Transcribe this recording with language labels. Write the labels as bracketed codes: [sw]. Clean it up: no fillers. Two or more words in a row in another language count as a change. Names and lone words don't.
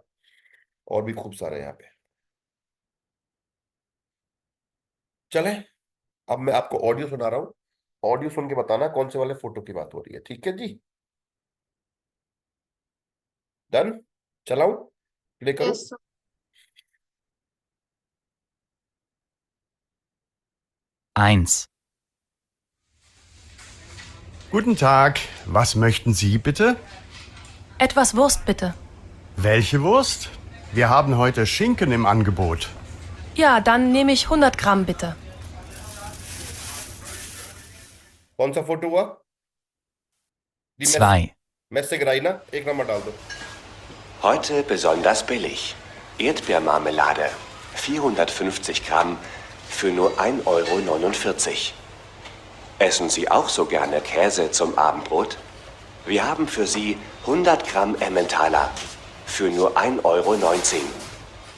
[hi] और भी खूब सारे यहाँ पे। चले, अब मैं आपको ऑडियो सुना रहा हूँ। ऑडियो सुन के बताना कौन से वाले फोटो की बात हो रही है, ठीक है जी। डन, चलाऊं, प्ले करूं। [en] yes sir. [de] Eins. Guten Tag, was möchten Sie bitte? Etwas Wurst bitte. Welche Wurst? Wir haben heute Schinken im Angebot. Ja, dann nehme ich 100 Gramm bitte. [hi] कौन सा फोटो हुआ? दी [de] Zwei. [hi] मैसेज कराई ना, एक नंबर डाल दो। [de] Heute besonders billig. Erdbeermarmelade. 450 Gramm für nur 1,49 €. Essen Sie auch so gerne Käse zum Abendbrot? Wir haben für Sie 100 Gramm Emmentaler für nur 1,19 €.